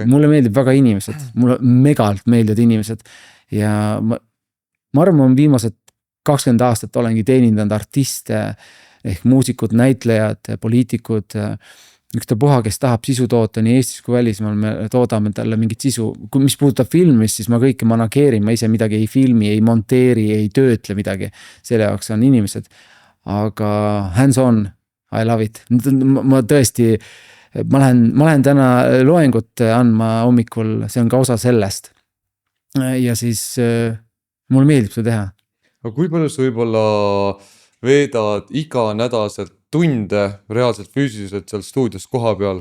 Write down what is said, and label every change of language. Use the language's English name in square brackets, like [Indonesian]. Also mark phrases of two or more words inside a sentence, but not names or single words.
[Estonian] Mulle meeldib väga inimesed, mulle megalt meeldivad inimesed ja ma arvan, ma viimased 20 aastat olengi teenindanud artiste ehk muusikud, näitlejad, poliitikud, ükstapuha, kes tahab sisu toota nii Eestis kui välismaal, me toodame talle mingit sisu. Mis puudutab filmist, siis ma kõike manageerin, ma ise midagi ei filmi, ei monteeri, ei töötle midagi. Selle jaoks on inimesed, aga [English] hands on. I love it. [Estonian] Ma tõesti, ma lähen täna loengut andma hommikul, see on ka osa sellest. Ja siis mulle meeldib seda teha. Aga kui palju sa võib-olla veedad iga nädalaselt tunde reaalselt füüsiliselt seal stuudios koha peal?